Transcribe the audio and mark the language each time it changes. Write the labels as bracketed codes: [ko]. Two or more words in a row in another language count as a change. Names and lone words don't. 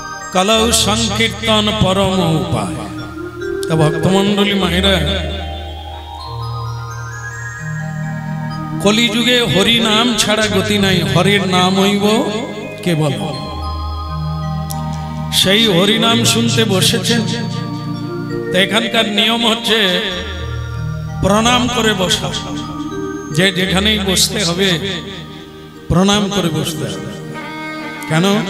[sa] कलौ संकीर्तन परम उपाय। [bn] ভক্তমণ্ডলী মায়রা কলিযুগে হরি নাম ছাড়া গতি নাই, হরির নাম হইব কেবল। সেই হরি নাম শুনতে বসেছেন তো এখানকার নিয়ম হচ্ছে প্রণাম করে বসা, যে যেখানেই বসতে হবে প্রণাম করে বসতে হবে। কেন?